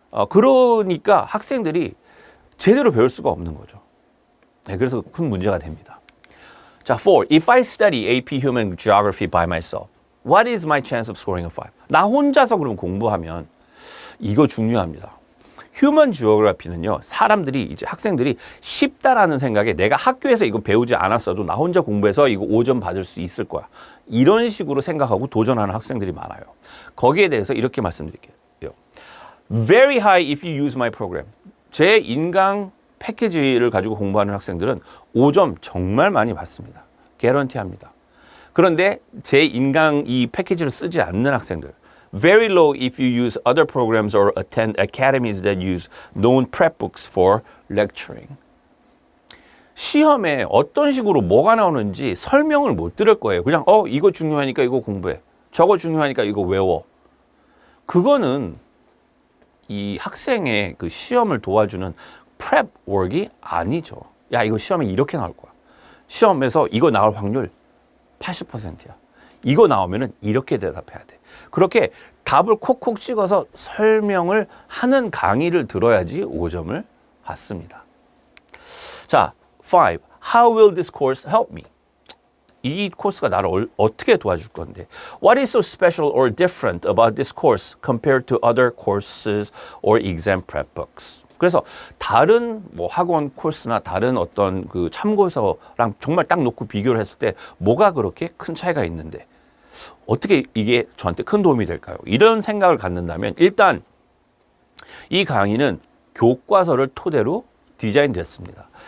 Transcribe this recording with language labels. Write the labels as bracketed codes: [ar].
[ko] 그러니까 학생들이 제대로 배울 수가 없는 거죠. 네, 그래서 큰 문제가 됩니다. 자, 4. [en] If I study AP Human Geography by myself, what is my chance of scoring a 5? [ko] 나 혼자서 그럼 공부하면 이거 중요합니다. 휴먼 지오그래피는요, 학생들이 쉽다라는 생각에 내가 학교에서 이거 배우지 않았어도 나 혼자 공부해서 이거 5점 받을 수 있을 거야. 이런 식으로 생각하고 도전하는 학생들이 많아요. 거기에 대해서 이렇게 말씀드릴게요. [en] Very high if you use my program. [ko] 제 인강 패키지를 가지고 공부하는 학생들은 5점 정말 많이 받습니다. 개런티합니다. 그런데 제 인강 이 패키지를 쓰지 않는 학생들, [en] very low if you use other programs or attend academies that use known prep books for lecturing. [ko] 시험에 어떤 식으로 뭐가 나오는지 설명을 못 들을 거예요. 그냥 이거 중요하니까 이거 공부해. 저거 중요하니까 이거 외워. 그거는 이 학생의 그 시험을 도와주는 prep work이 아니죠. 야, 이거 시험에 이렇게 나올 거야. 시험에서 이거 나올 확률 80%야. 이거 나오면은 이렇게 대답해야 돼. 그렇게 답을 콕콕 찍어서 설명을 하는 강의를 들어야지 5점을 받습니다. 자, 5. [en] How will this course help me? [ko] 이 코스가 나를 어떻게 도와줄 건데? [en] What is so special or different about this course compared to other courses or exam prep books? [ko] 그래서 다른 학원 코스나 다른 어떤 그 참고서랑 정말 딱 놓고 비교를 했을 때 뭐가 그렇게 큰 차이가 있는데 어떻게 이게 저한테 큰 도움이 될까요? 이런 생각을 갖는다면 일단 이 강의는 교과서를 토대로 디자인됐습니다.